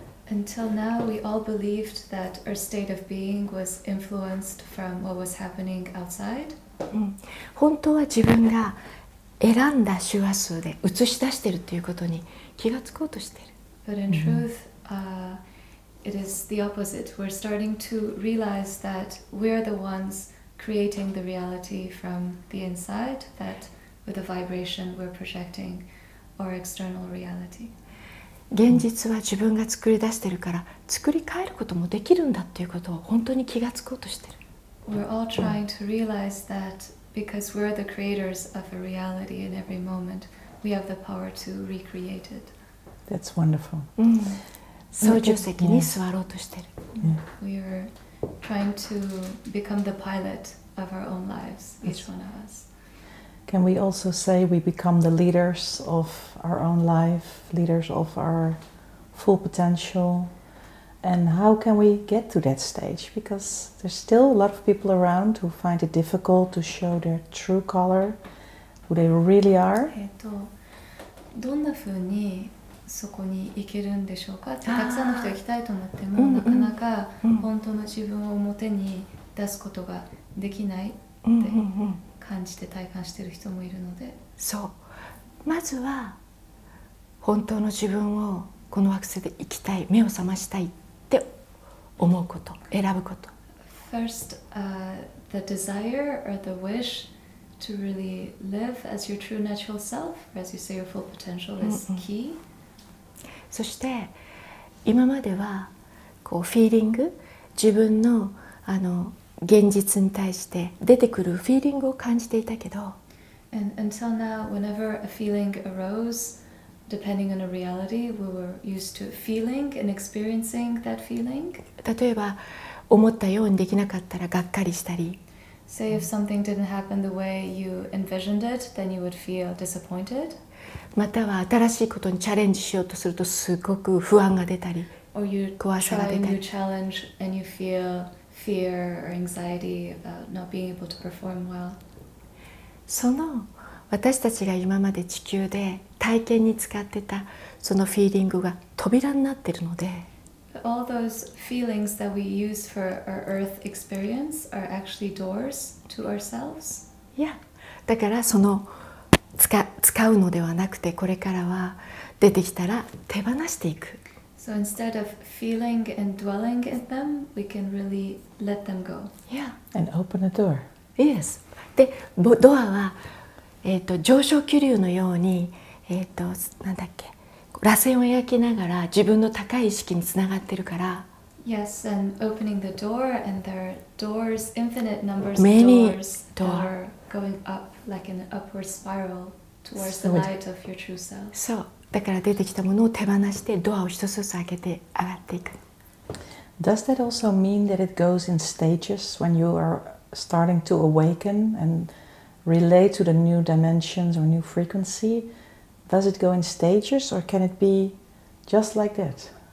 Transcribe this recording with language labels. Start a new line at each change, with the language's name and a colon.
English: Until now, we all believed that our state of being was influenced from what was happening outside.
Japanese: 本当は自分が選んだ周波数で映し出してるっていうことに気がつこうとしている。
English: But in truth, it is the opposite. We're starting to realize that we're the ones creating the reality from the inside, that with a vibration we're projecting our external reality.
Japanese: 現実は自分が作り出してるから作り変えることもできるんだっていうことを本当に気がつこうとしてる。
English: We're all trying to realize that because we're the creators of a reality in every moment, we have the power to recreate it. That's wonderful.
Japanese: 操縦席に座ろうとしてる。
English: We are trying to become the pilot of our own lives, each one of us. Can we also say we become the leaders of our own life, leaders of our full potential? And how can we get to that stage? Because there's still a lot of people around who find it difficult to show their true color, who they really are.
Japanese: どんな風にそこに行けるんでしょうかってたくさんの人が行きたいと思ってもなかなか本当の自分を表に出すことができないって感じて体感している人もいるので、そうまずは本当の自分をこの惑星で生きたい、目を覚ましたいって思うこと、選ぶこと。
English: First, the desire or the wish to really live as your true natural self, or as you say, your full potential is key.
Japanese: そして今まではこうフィーリング、自分の現実に対して出てくるフィーリングを感じていたけど、
English: And until now, whenever a feeling arose, depending on a reality, we were used to feeling and experiencing that feeling.
Japanese: 例えば思ったようにできなかったらがっかりしたり、
English: Say if something didn't happen the way you envisioned it, then you would feel disappointed.
Japanese: または新しいことにチャレンジしようとするとすごく不安が出たり、
English: Or you
Japanese: 怖さが
English: try
Japanese: 出
English: a
Japanese: た
English: new
Japanese: り。
English: challenge and you feel fear or anxiety about not being able to perform well.
Japanese: その私たちが今まで地球で体験に使ってたそのフィーリングが扉になっているので、
English: All those feelings that we use for our earth experience are actually doors to ourselves.
Japanese: いやだからその使うのではなくて、これからは出てきたら手放していく。
English: So instead of feeling and dwelling in them, we can really let them go. Yeah. And open a door. Yes.
Japanese: でドアは、上昇気流のように、なんだっけ、螺旋を描きながら自分の高い意識につながってるから。
English: Yes, and opening the door, and there are doors, infinite numbers Many of doors that are going up like an upward spiral towards the light of your true self.
Japanese: そうだから出てきたものを手放してドアを一つずつ開けて上がっていく。
English: Does that also mean that it goes in stages when you are starting to awaken and relate to the new dimensions or new frequency? Does it go in stages or can it be just like that?